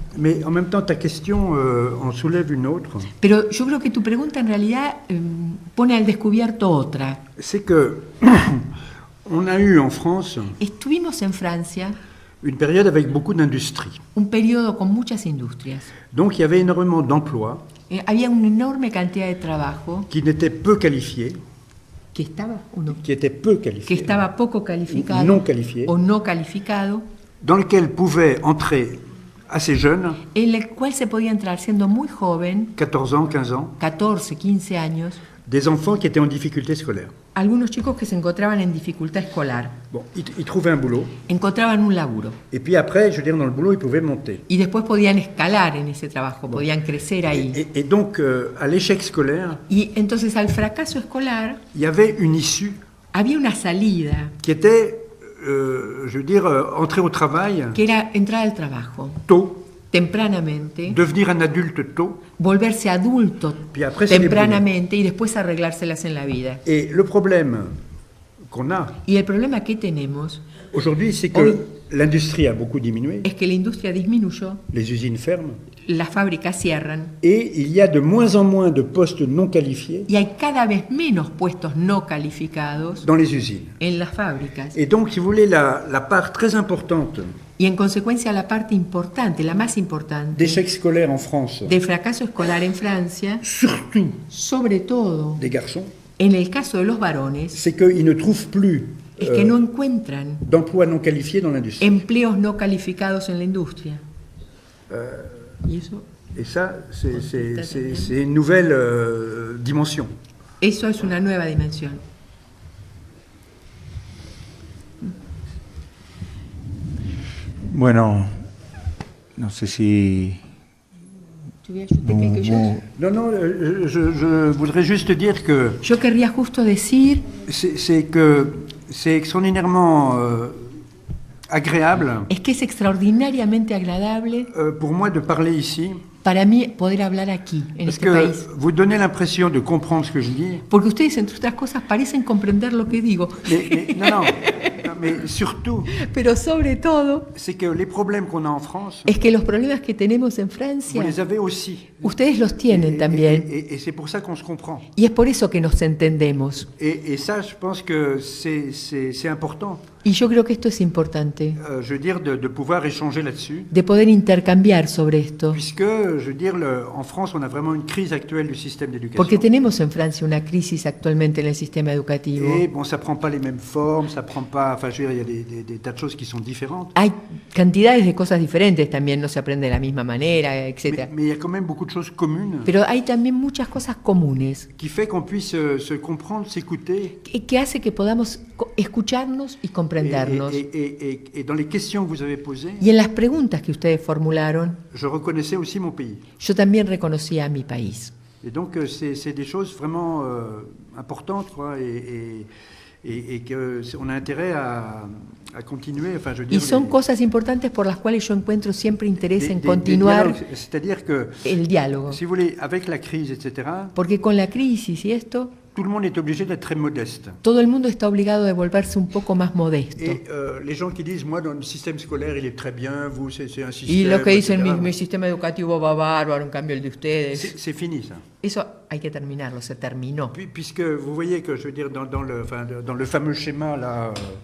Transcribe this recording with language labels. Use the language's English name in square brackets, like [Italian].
[French] Mais en même temps, ta question en soulève une autre. [Spanish] Pero yo creo que tu pregunta en realidad pone al descubierto otra. [French] C'est que on a eu en France [Spanish] Estuvimos en Francia [French] une période avec beaucoup d'industrie. [Spanish] un periodo con muchas industrias. [French] Donc il y avait énormément d'emplois [Spanish] Había una enorme cantidad de trabajo [French] qui n'étaient peu qualifiés, [Spanish] que estaba o no, [French] qui étaient peu [Spanish] que [French] qualifiés, [Spanish] estaba poco calificado [French] non qualifiés, [Spanish] o no calificado, [French] dans lesquels pouvaient entrer assez jeunes, [Spanish] en el cual se podía entrar siendo muy joven, [French] 14 ans, 15 ans, [Spanish] 14, 15 años, [French] des enfants qui étaient en difficulté scolaire. [Spanish] algunos chicos que se encontraban en dificultad escolar, [French] Bon, ils trouvaient un boulot, [Spanish] encontraban un laburo [French] et puis après, je veux dire, dans le boulot, ils pouvaient monter. [Spanish] y después podían escalar en ese trabajo, podían crecer ahí. [French] Et donc, à l'échec scolaire, [Spanish] Y entonces al fracaso escolar [French] il y avait une issue [Spanish] había una salida [French] qui était, je veux dire, entrer au travail [Spanish] que era entrar al trabajo [French] tôt, [Spanish] tempranamente, [French] devenir un adulte tôt, [Spanish] volverse adulto [French] puis après se débrouiller. [Spanish] tempranamente y después arreglárselas en la vida. [French] Et le problème qu'on a [Spanish] Y el problema que tenemos [French] aujourd'hui, c'est que [Spanish] Hoy- [French] l'industrie a beaucoup diminué, [Spanish] es que la industria disminuyó, [French] les usines ferment, [Spanish] las fábricas cierran [French] et il y a de moins en moins de postes non qualifiés [Spanish] y hay cada vez menos puestos no calificados [French] dans les usines. [Spanish] en las fábricas. [French] Et donc, si vous voulez, la part très importante [Spanish] Y en consecuencia la parte importante, la más importante [French] d'échec scolaire en France, [Spanish] del fracaso escolar en Francia, [French] surtout [Spanish] sobre todo [French] des garçons, [Spanish] en el caso de los varones, [French] c'est qu'ils ne trouvent plus [Spanish] es que no encuentran [French] d'emplois non qualifiés dans l'industrie. [Spanish] empleos no calificados en la industria. Y eso, [French] Et ça, c'est une nouvelle dimension. [Spanish] eso es una nueva dimensión. Bueno, no sé si... [French] Non, non, je voudrais juste dire que [Spanish] Yo querría justo decir [French] c'est extraordinairement agréable [Spanish] es que es extraordinariamente agradable [French] pour moi de parler ici, [Spanish] para mí poder hablar aquí, en [French] parce [Spanish] este [French] que [Spanish] país. [French] vous donnez l'impression de comprendre ce que je dis, [Spanish] Porque ustedes, entre otras cosas, parecen comprender lo que digo. [French] non, mais surtout, [Spanish] Pero sobre todo, [French] c'est que les problèmes qu'on a en France, [Spanish] es que los problemas que tenemos en [French] vous [Spanish] Francia, [French] les avez aussi. [Spanish] ustedes los tienen también. [French] Et c'est pour ça qu'on se comprend. [Spanish] Y es por eso que nos entendemos. [French] Et ça, je pense que c'est important, [Spanish] Y yo creo que esto es importante, [French] je veux dire, de pouvoir échanger là-dessus. [Spanish] de poder intercambiar sobre esto. [French] Puisque, je veux dire, en France, on a vraiment une crise actuelle du système d'éducation. [Spanish] Porque tenemos en Francia una crisis actualmente en el sistema educativo. [French] Et bon, ça prend pas les mêmes formes, ça prend pas... Enfin, je veux dire, il y a des tas de choses qui sont différentes. [Spanish] Hay cantidades de cosas diferentes también, no se aprende de la misma manera, etc. [French] Mais il y a quand même beaucoup de choses communes [Spanish] Pero hay también muchas cosas comunes [French] qui fait qu'on puisse se comprendre, s'écouter. [Spanish] que hace que podamos escucharnos y comprendernos. [French] Et dans les questions que vous avez posées, [Spanish] Y en las preguntas que ustedes formularon, [French] je reconnaissais aussi mon pays. [Spanish] yo también reconocía a mi país. [French] Et donc, c'est des choses vraiment importantes, quoi, et qu'on a intérêt à continuer. Enfin, je veux dire, [Spanish] Y son cosas importantes por las cuales yo encuentro siempre interés en continuar [French] c'est-à-dire que, [Spanish] el diálogo. [French] si vous voulez, avec la crise, etc., [Spanish] Porque con la crisis y esto, [French] tout le monde est obligé d'être très modeste. [Spanish] todo el mundo está obligado a volverse un poco más modesto. [French] Et les gens qui disent, moi, dans le système scolaire, il est très bien, vous, c'est un système... [Spanish] Y los que dicen, [French] etc., [Spanish] mi sistema educativo va bárbaro, en cambio el de ustedes. [French] c'est fini, ça. [Spanish] Eso hay que terminarlo, se terminó. [French] Puisque vous voyez que, je veux dire, dans le fameux schéma, là...